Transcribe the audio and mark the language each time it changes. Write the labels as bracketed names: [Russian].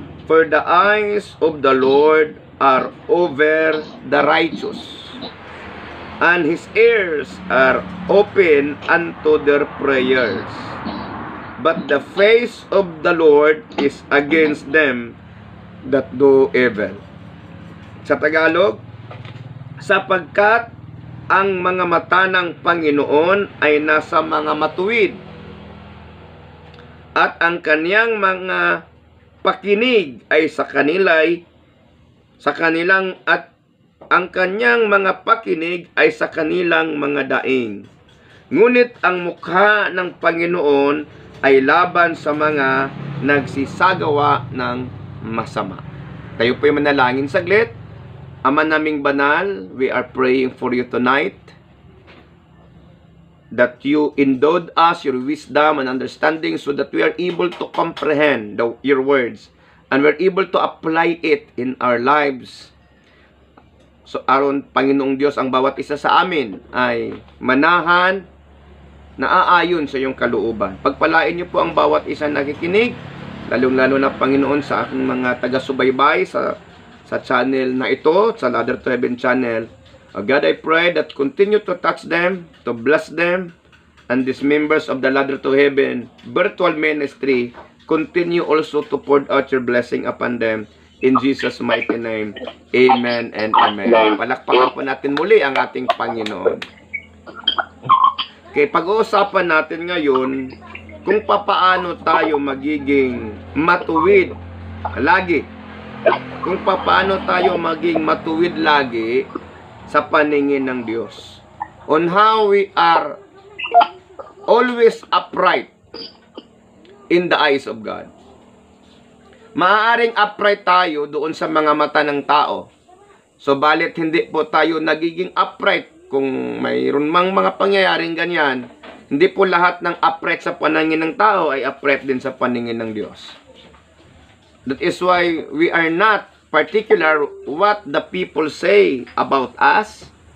[English] For the eyes of the Lord are over the righteous, and His ears are open unto their prayers. But the face of the Lord is against them that do evil. [Filipino] Sa Tagalog, sapagkat ang mga mata ng Panginoon ay nasa mga matuwid, at ang kaniyang mga pakinig ay sa kanilang at ang kanyang mga pakinig ay sa kanilang mga daing. Ngunit ang mukha ng Panginoon ay laban sa mga nagsisagawa ng masama. Tayo po'y manalangin saglit. Ama naming banal, [English] we are praying for you tonight that you endowed us your wisdom and understanding so that we are able to comprehend your words and we're able to apply it in our lives. [Filipino] So aron Panginoong Diyos, ang bawat isa sa amin ay manahan na aayon sa iyong kalooban. Pagpalain niyo po ang bawat isa nakikinig, lalong-lalo na Panginoon sa aking mga taga-subaybay sa channel na ito, sa Ladder to Heaven channel. [English] God, I pray that continue to touch them, to bless them, and these members of the Ladder to Heaven virtual ministry, continue also to pour out your blessing upon them. In Jesus' mighty name, amen and amen. [Filipino] Palakpakan po natin muli ang ating Panginoon. Okay, pag-uusapan natin ngayon kung papaano tayo magiging matuwid lagi. Kung papaano tayo maging matuwid lagi sa paningin ng Diyos. [English] On how we are always upright in the eyes of God. [Filipino] Maaaring upright tayo doon sa mga mata ng tao. Subalit hindi po tayo nagiging upright kung mayroon mang mga pangyayaring ganyan. Hindi po lahat ng upright sa paningin ng tao ay upright din sa paningin ng Diyos. [English] That is why we are not particular what the people say about us.